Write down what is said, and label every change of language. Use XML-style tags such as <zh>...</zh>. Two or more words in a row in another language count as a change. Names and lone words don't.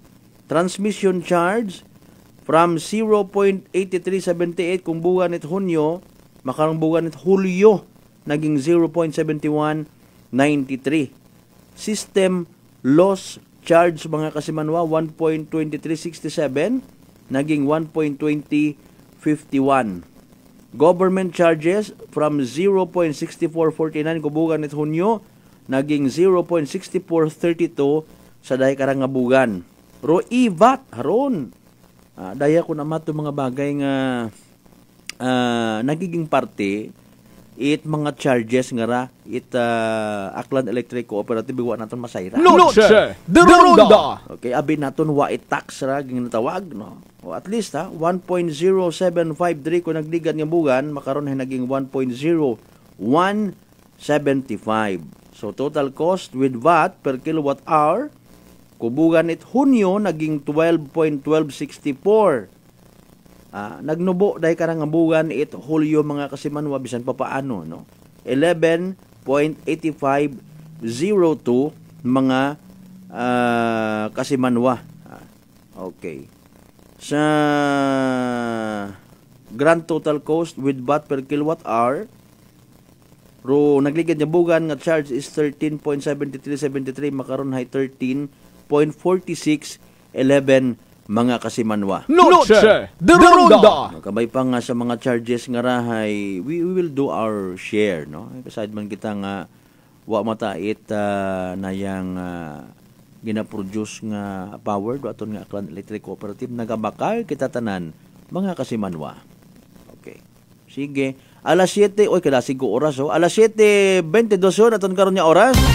<en>Transmission charge from</en> <akl>0.8378 kung bugan it Hunyo, makarang bugan it Hulyo naging 0.7193.</akl> <en>System loss charge</en> <akl>mga kasimanwa 1.2367 naging 1.2051.</akl> <en>Government charges from</en> <akl>0.6449 kubugan it Hunyo naging 0.6432 sa dahi karang nga bugan. Ro ivat haron. Daya ko naman ito mga bagay nga nagiging parte it mga charges nga ra it Aklan Electric Cooperative wa naton masayra. Noche de Ronda. Okay, abi naton wa it tax ra ginatawag, no. O at least 1.0753 kung nagdigan nga bugan makaron naging 1.0175.</akl> <en>So total cost with VAT per kilowatt hour</en> <akl>kubugan it Hunyo naging</akl> <en>12.1264.</en> <akl>Nagnubo dahil karang bugan it Hulyo mga kasimanwa bisan pa paano, no? 11.8502 mga kasimanwa. Okay. Sa</akl> <en>grand total cost with VAT per kilowatt hour</en> <akl>ro nagligid nga bugan nga</akl> <en>charge is</en> <akl>13.7373 makaron hay 13.4611 mga kasimanwa. Noche de Ronda. Kabay pa nga sa mga charges nga rahay,</akl> <en>we will do our share,</en> <akl>no? Kasad man kita nga wa matait na yang gina-produce nga power do aton nga Aklan Electric Cooperative nagabakal kita tanan mga kasimanwa. Okay. Sige. Alas 7, oy kada sigo oras oh. Alas 7:22 aton karon nga oras.</akl>